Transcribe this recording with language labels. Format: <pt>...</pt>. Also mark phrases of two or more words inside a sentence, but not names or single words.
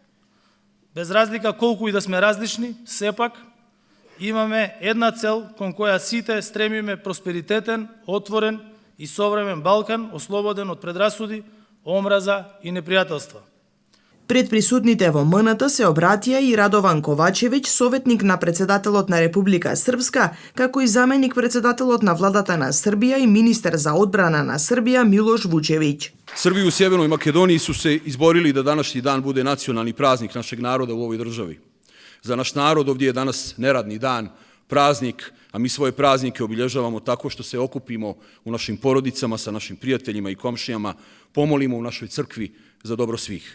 <mk>Без разлика колку и да сме различни, сепак имаме една цел кон која сите стремиме: просперитетен, отворен и современ Балкан, ослободен од предрасуди, омраза и непријателства. Пред присутните во МНТ се обратија и Радован Ковачевиќ, советник на председателот на Република Српска, како и заменик председателот на владата на Србија и министер за одбрана на Србија Милош Вучевиќ.</mk> <sr>Srbi u Sjevernoj Makedoniji su se izborili da današnji dan bude nacionalni praznik našeg naroda u ovoj državi. Za naš narod ovdje je danas neradni dan, praznik, a mi svoje praznike obilježavamo tako što se okupimo u našim porodicama, sa našim prijateljima i komšijama, pomolimo u našoj crkvi za dobro svih.</sr>